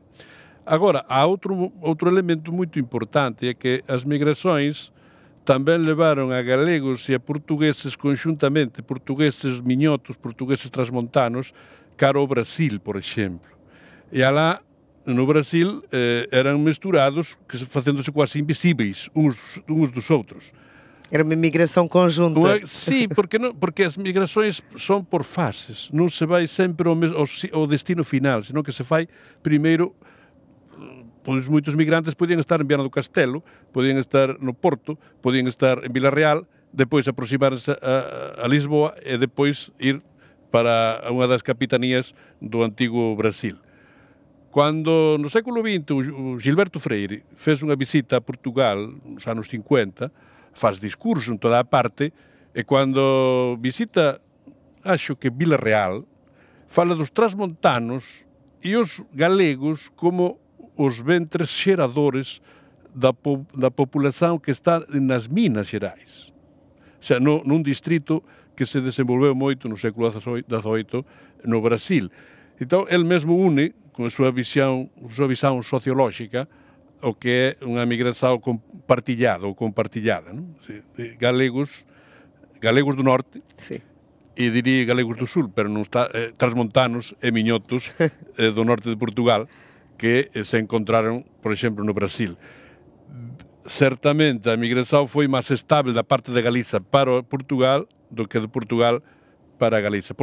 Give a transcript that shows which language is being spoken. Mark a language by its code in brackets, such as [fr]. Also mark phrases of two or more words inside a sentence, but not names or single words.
[gl] Agora, há outro elemento moito importante, é que as migrações tamén levaron a galegos e a portugueses conxuntamente, portugueses miñotos, portugueses transmontanos, cara ao Brasil, por exemplo. E alá, no Brasil, eran misturados, facéndose quase invisíveis uns dos outros. [pt] Era uma migração conjunta. Sim, porque as migrações são por fases, [gl] non se vai sempre ao destino final, senón que se fai primeiro. Pois moitos migrantes podían estar en Viana do Castelo, podían estar no Porto, podían estar en Vila Real, depois aproximarse a Lisboa e depois ir para unha das capitanías do antigo Brasil. Cando no século XX o Gilberto Freire fez unha visita a Portugal nos anos 50, faz discurso en toda a parte, e cando visita, acho que Vila Real, fala dos transmontanos e os galegos como os ventres xeradores da população que está nas Minas Gerais. [pt] Ou seja, num distrito que se desenvolveu moito no século XVIII no Brasil. Então, ele mesmo une, com a sua visão sociológica, o que é unha migração compartilhada ou compartilhada, [gl] non? Galegos do norte, [pt] Sim. [gl] e diría galegos do sul, pero non está, transmontanos e miñotos do norte de Portugal, que se encontraron, por exemplo, no Brasil. Certamente a migración foi máis estable da parte de Galiza para Portugal do que de Portugal para Galiza.